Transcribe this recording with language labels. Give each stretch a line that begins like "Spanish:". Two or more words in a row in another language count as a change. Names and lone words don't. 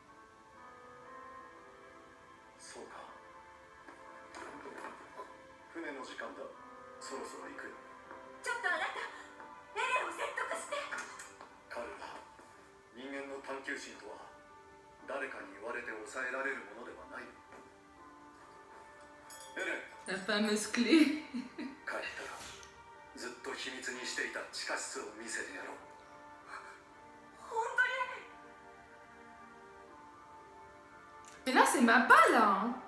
Japanese: そうか。船の時間だ。そろそろ行くよ。ちょっとあなた、エレンを説得して。彼ら人間の探求心とは誰かに言われて抑えられるものではない。エレン、
French: La fameuse clé.
Japanese: 帰ったらずっと秘密にしていた地下室を見せてやろう。本当に？
French: Mais là, c'est Mappa, là. Hein.